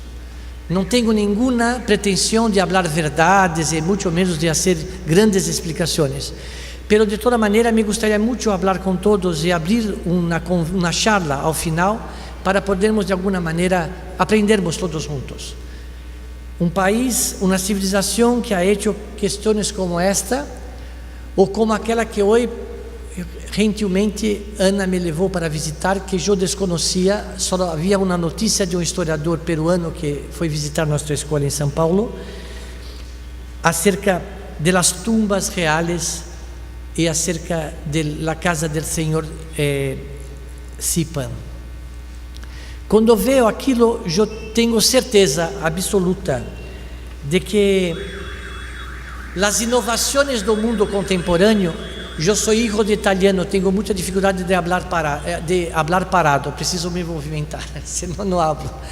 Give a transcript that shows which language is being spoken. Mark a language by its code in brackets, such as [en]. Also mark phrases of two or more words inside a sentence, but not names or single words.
[pt] Não tenho nenhuma pretensão de falar verdades e muito menos de fazer grandes explicações. Pero de toda maneira me gostaria muito de falar com todos e abrir uma charla ao final, para podermos de alguma maneira aprendermos todos juntos. Um país, uma civilização que [es] ha hecho [pt] questões como esta, ou como aquela que hoje, gentilmente, Ana me levou para visitar, que eu desconhecia, só havia uma notícia de um historiador peruano que foi visitar nossa escola em São Paulo, [es] acerca de las tumbas reales e acerca de la casa del Senhor Sipan. [pt] Quando vejo aquilo, eu tenho certeza absoluta de que as inovações do mundo contemporâneo, eu sou filho de italiano, tenho muita dificuldade de falar parado, preciso me movimentar, senão não falo.